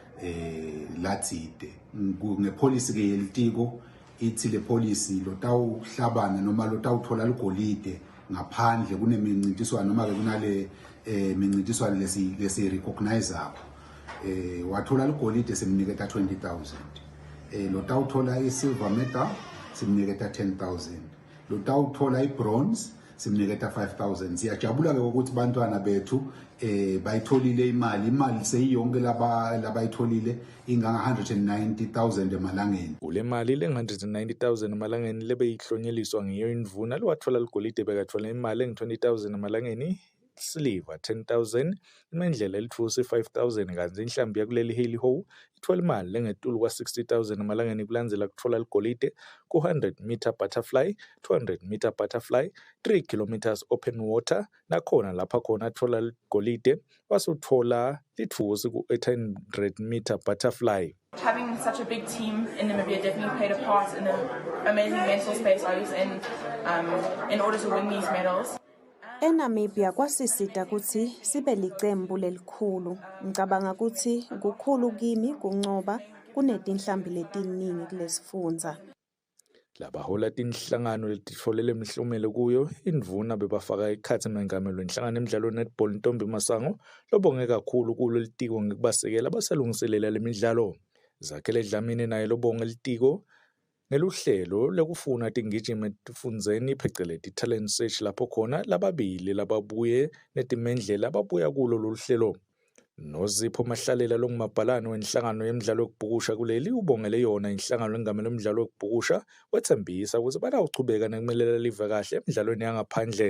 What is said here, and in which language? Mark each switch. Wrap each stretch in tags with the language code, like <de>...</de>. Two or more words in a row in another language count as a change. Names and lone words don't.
<ss>latsite ngepolicy ke yelitiko ithi le policy lotawuhlabana noma lotawuthola ligolide ngaphandle kunemincintiswano noma ke kunale mincintiswano lesi-recognize-ako wathola ligolide simniketa 20,000, lotawuthola i-</ss> <en>silver medal</en> <ss>simniketa 10,000, lotawuthola i-bronze simniketa 5,000. Siyajabula ke ukuthi bantwana bethu bayitholile imali seyiyonke labayitholile inganga 190,000 emalangeni. Kule mali le-190,000 emalangeni lebeyihlonyeliswa ngiyo indvuna lowathola ligolide bekathola imali engu-20,000 emalangeni, siliva 10,000, imendlela elitfusi 5,000 kanti inhlambi yakuleli heli ho ithola imali lengetulu kwa-60,000 emalangeni kulandzela kutfola ligolide ku-</ss> <en>100 meter butterfly, 200 meter butterfly, 3 kilometers open water,</en> <ss>nakhona lapha khona atfola ligolide wasutfola litfusi ku-800</ss> <en>meter butterfly. Having such a big team in Namibia definitely played a part in the amazing mental space I was in order to win these medals.</en> <ss>ENamibia kwasisita ukuthi sibe licembu lelikhulu. Ngicabanga ukuthi kukhulu kimi kuncoba kunetinhlambi letiningi kulesifundza. Labahola tinhlangano letitfolele imihlomelo kuyo indvuna bebafaka ekhatsi mengamelo inhlangano emidlalo netball Ntombi Masango lobonge kakhulu kulo litiko ngekubasekela abasalungiselela lemidlalo. Zakhele Dlamini naye lobonge litiko ngeluhlelo lekufuna tingijimi etifundzeni pheceleti</ss> <en>talent search</en> <ss>lapho khona lababili lababuye netimendlela ababuya kulo loluhlelo. Nozipho Mahlalela longumabhalane wenhlangano yemidlalo yokubhukusha kuleli ubongele yona inhlangano lengamela umdlalo wokubhukusha wethembisa ukuthi batawuchubeka nekumelela live kahle emidlalweni yangaphandle.</ss>